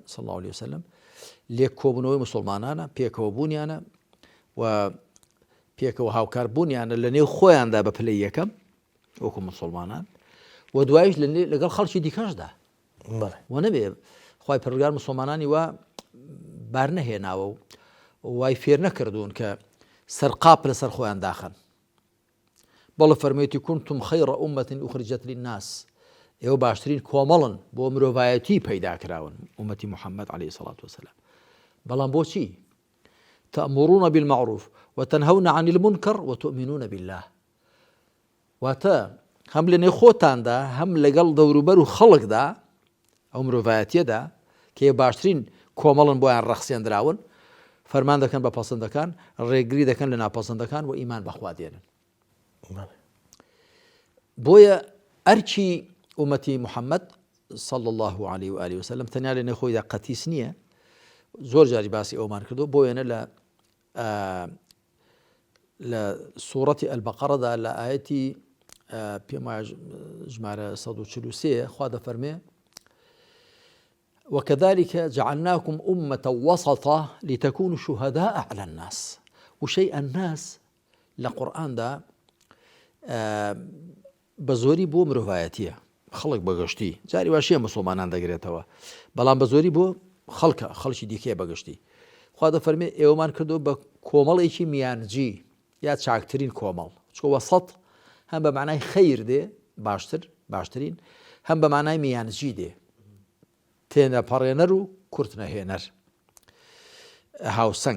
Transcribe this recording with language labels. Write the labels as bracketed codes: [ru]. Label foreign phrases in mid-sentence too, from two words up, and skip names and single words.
[ar] صلی الله علیه وسلم [ckb] لێک کۆبوونەوەی مسلمانانە، پێکەوە بوونیانە و پێکەوە هاوکاربوونیانە لە نێو خۆیاندا بە پلەی یەکەم وەکو مسلمانان و دوایش لەگەڵ خەڵکی دیکەشدا و نەبێ خوای پەروەردگار مسلمانانی وا بار نەهێناوە و وای فێر نەکردوون کە سەرقاپ لەسەر خۆیان داخەن. بەڵێ فەرموویەتی [ar] كنتم خەیڕە ئومەتین ئوخرجەت للناس، [ckb] ئێوە باشترین کۆمەڵن بۆ مرۆڤایەتی پەیدا کراون، ئومەتی محەممەد [ar] عەلەیهی سەڵات وسەلام. [ckb] بەڵام بۆچی؟ [ar] تأمرون بالمعروف وتنهون عن المنكر وتؤمنون بالله. [ckb] واتە هەم لە نێو خۆتاندا هەم لەگەڵ دەوروبەر و خەڵکدا ئەو مرۆڤایەتیەدا کە باشترین کۆمەڵن بۆیان ڕەخسێنراون، فەرمان دەکەن بە پەسەندەکان، ڕێگری دەکەن لە ناپەسەندەکان و ئیمان بەخوا دێنن. بۆیە ئەرچی ئومەتی محەممەد [ar] صلی الله عليه وآله وسلم [ckb] تەنیا لە نێو خۆیدا قەتیس نییە. زۆر جاری باسی ئەومان کردو بۆ وێنە لە سوورەتی ئەلبەقەڕەدا لە ئاەتی پێم وایە ژمارە 143 خوا دەفەرمێ [ar] وكذلك جعلناكم أمة وسطا لتكونوا شهداء على الناس. [ckb] وشيء الناس لقرآن دا بزوري بو مرۆڤایەتیە، خەڵک بەگشتی جاری واشیە مسلمانان دەگرێتەوە، بەڵام بەزۆری بۆ خەڵکی دیکەیە بەگشتی. خوا دەفەرمێ ئێوەمان کردو بە کۆمەڵێکی میانجی یا چاکترین کۆمەڵ، چکە وەسەط هەم بە معنای خەیر دێ باشترین، هەم بە معنای میانجی دێ، تێنە پەڕێنەر و کورت نەهێنەر، هاوسەنگ.